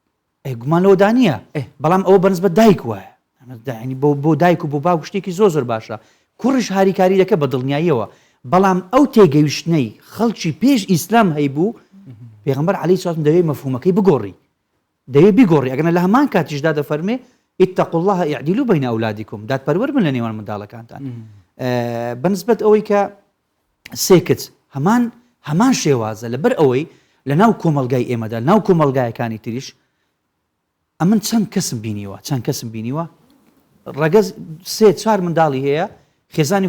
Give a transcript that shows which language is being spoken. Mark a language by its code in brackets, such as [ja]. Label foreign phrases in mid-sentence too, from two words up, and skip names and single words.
[ckb] گومان لەوە دانیە بەڵام ئەوە بەنسبەت دایک وایە ینی بۆ دایک و بۆ باوک شتێکی زۆر باشە کوڕش هاریکاری دەکە بە دڵنیاییەوە بەڵام ئەو تێگەیشتنەی خەڵکی پێش ئیسلام هەیبوو پێغەمبەر [ar] عەلەیهی سڵات [ckb] دەوێت مەفهومەکەی بگۆڕی دەوێت بیگۆڕی ئەگەنە لە هەمان کاتیشدا دەفەرمێ [ar] اتقوا الله اعدلوا بين اولادكم [ckb] دات پەروەر بن لە نێوان منداڵەکانتان بەنسبەت ئەوەی کە سێکت هەمان شێوازە لەبەر ئەوەی لە ناو کۆمەلگای ئێمەدا ناو کۆمەلگایەکانی تریش ئەمن چەند کەسم بینیوە ڕەگەز 3-4 منداڵی هەیە خێزانی